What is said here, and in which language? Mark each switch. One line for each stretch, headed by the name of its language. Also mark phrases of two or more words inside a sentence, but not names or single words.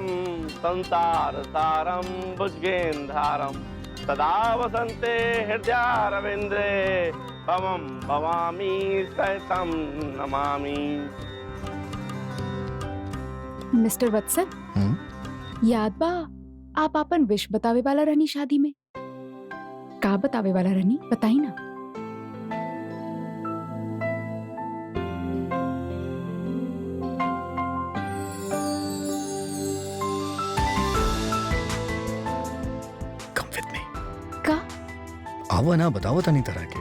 Sanskrit: संसार सारम भुजगेंधारम सदा वसंते हृदयारविंद्रे भवम भवामी सहितम नमामि।
Bhojpuri: मिस्टर वत्सल, याद बा आप अपन विश बतावे वाला रहनी शादी में? का बतावे वाला रहनी बताई ना। आवा ना बतावा तानी तरह के।